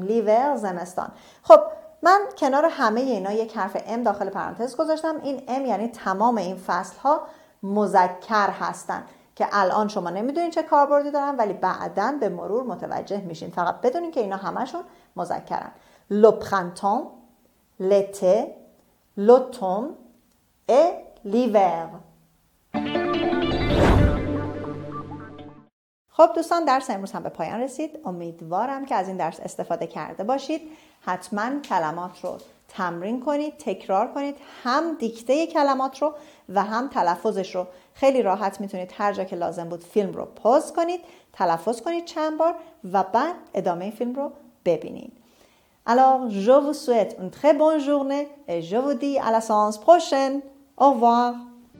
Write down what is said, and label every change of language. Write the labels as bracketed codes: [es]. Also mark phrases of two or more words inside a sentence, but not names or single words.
[fa] لیور زمستان. خب من کنار همه اینا یک حرف ام داخل پرانتز گذاشتم. این ام یعنی تمام این فصل ها مذکر هستن که الان شما نمیدونین چه کاربردی دارن ولی بعداً به مرور متوجه میشین. فقط بدونین که اینا همشون مذکرن. [fr] le printemps, l'été، l'automne et l'hiver. [fa] خب دوستان درس امروز هم به پایان رسید. امیدوارم که از این درس استفاده کرده باشید. حتما کلمات رو تمرین کنید، تکرار کنید، هم دیکته کلمات رو و هم تلفظش رو. خیلی راحت میتونید هر جا که لازم بود فیلم رو پاز کنید، تلفظ کنید چند بار و بعد ادامه فیلم رو ببینید. [fr] Alors, je vous souhaite une très bonne journée et je vous dis à la séance prochaine. Au revoir.